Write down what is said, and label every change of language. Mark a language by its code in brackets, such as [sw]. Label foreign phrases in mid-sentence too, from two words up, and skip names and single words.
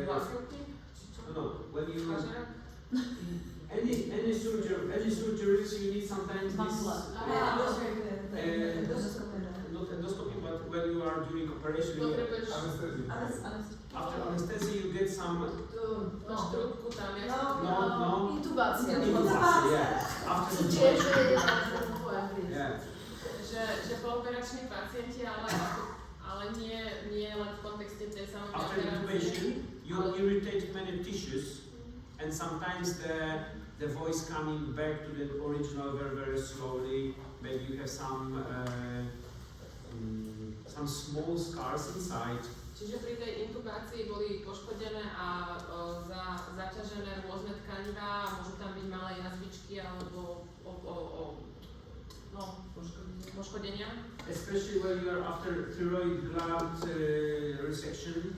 [sk] Vlasilky? [en] no? When you [sk] Pažerák? [en] any surgeries you need sometimes this. Not endoscopy, but when you are doing operation, [sk] Potrebuješ [en] after anesthesia you get some. [sk] máš trúbku tam, jak No. Intubácia. [en] Yeah. After [sk] Čo [en] the [sk] tiež je tvoja [en] yeah. [sk] že pooperační pacienti, ale nie len v kontexte tej samotnej [en] After [sk] operácie. [en] intubation, you irritate many tissues, and sometimes the voice coming back to the original very slowly. Maybe you have some small scars inside. [sk] Čiže pri tej intubácii boli poškodené a zaťažené rôzne tkanivá, môžu tam byť malé jazvičky alebo poškodenia. [en] Especially when you are after thyroid gland resection.